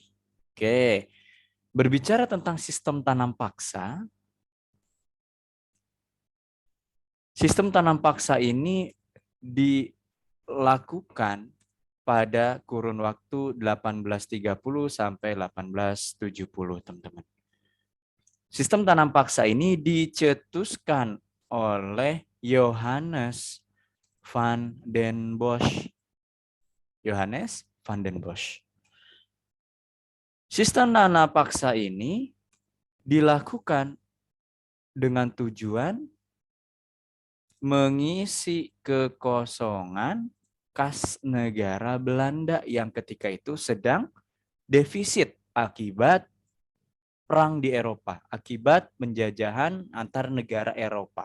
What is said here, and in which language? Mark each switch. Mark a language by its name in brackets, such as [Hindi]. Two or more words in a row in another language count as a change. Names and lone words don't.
[Indonesian] Oke, berbicara tentang sistem tanam paksa, sistem tanam paksa ini dilakukan pada kurun waktu 1830 sampai 1870, teman-teman. Sistem tanam paksa ini dicetuskan oleh Johannes van den Bosch. Johannes van den Bosch. Sistem tanam paksa ini dilakukan dengan tujuan mengisi kekosongan kas negara Belanda yang ketika itu sedang defisit akibat perang di Eropa, akibat penjajahan antar negara Eropa.